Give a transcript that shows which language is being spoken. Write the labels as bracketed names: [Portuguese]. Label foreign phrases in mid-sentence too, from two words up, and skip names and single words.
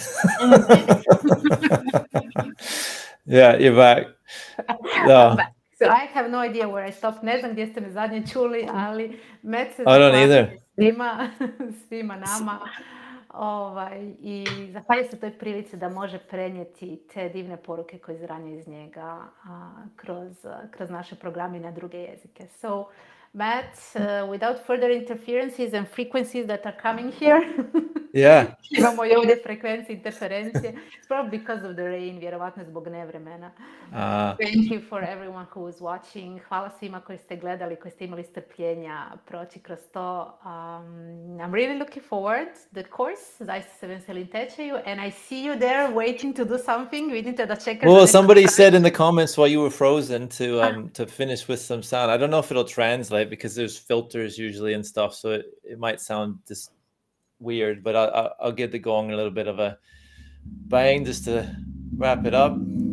[English] Yeah, you're back. No. So I have no idea where I stopped. [Croatian] Ne znam gdje ste me zadnje čuli, ali Met se zahvaljujem svima nama. I zahvaljujem se toj prilici da može prenijeti te divne poruke koje izranjaju iz njega kroz naše programe na druge jezike. [English] So, Matt, without further interferences and frequencies that are coming here, yeah. [Croatian] Imamo i ovdje frekvencije, interferencije. [English] It's probably because of the rain, [Croatian] vjerovatno zbog nevremena. [English] Thank you for everyone who was watching. [Croatian] Hvala svima koji ste gledali, koji ste imali strpljenja proći kroz to. [English] I'm really looking forward the course. [Croatian] Zaista se veselim Tečaju, [English] and I see you there waiting to do something. [Croatian] Vidite da čekate. [English] Well, somebody said in the comments while you were frozen to finish with some sound. I don't know if it'll translate because there's filters usually and stuff, so it might sound just weird, but I'll give the gong a little bit of a bang just to wrap it up.